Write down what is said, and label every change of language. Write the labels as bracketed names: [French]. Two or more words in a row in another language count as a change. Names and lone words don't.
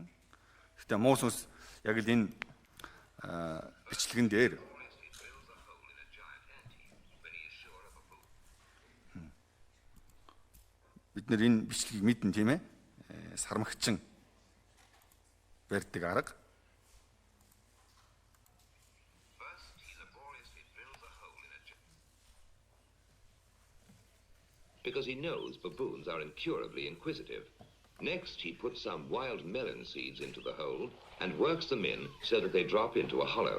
[Mongolian] Гэтэ муу сүнс яг л энэ бичлэгэн дээр бид нар энэ бичлэгийг мэднэ тийм ээ. Сармагчин барьдаг арга. [English] Because he knows baboons are incurably inquisitive. Next, he puts some wild melon seeds into the hole and works them in so that they drop into a hollow.